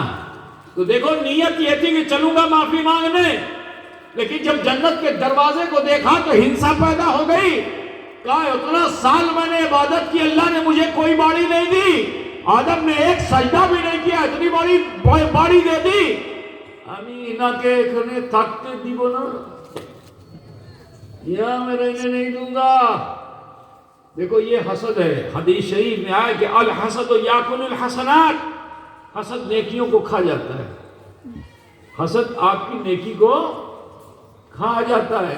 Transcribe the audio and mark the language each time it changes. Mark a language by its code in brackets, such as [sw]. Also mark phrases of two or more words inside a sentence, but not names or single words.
[ur] تو دیکھو نیت یہ تھی کہ چلوں گا معافی مانگنے، لیکن جب جنت کے دروازے کو دیکھا تو ہنسا پیدا ہو گئی. کہا اتنا سال میں نے عبادت کی، اللہ نے مجھے کوئی باڑی نہیں دی، آدم نے ایک سجدہ بھی نہیں کیا، اتنی بڑی باڑی دے دی. [bn] আমি ইনাকে এখানে থাকতে দিব না, [ur] یہاں میں رہنے نہیں دوں گا. دیکھو یہ حسد ہے. حدیث شریف میں آیا کہ [ar] الحسد یاکل الحسنات، [ur] حسد نیکیوں کو کھا جاتا ہے. حسد آپ کی نیکی کو کھا جاتا ہے.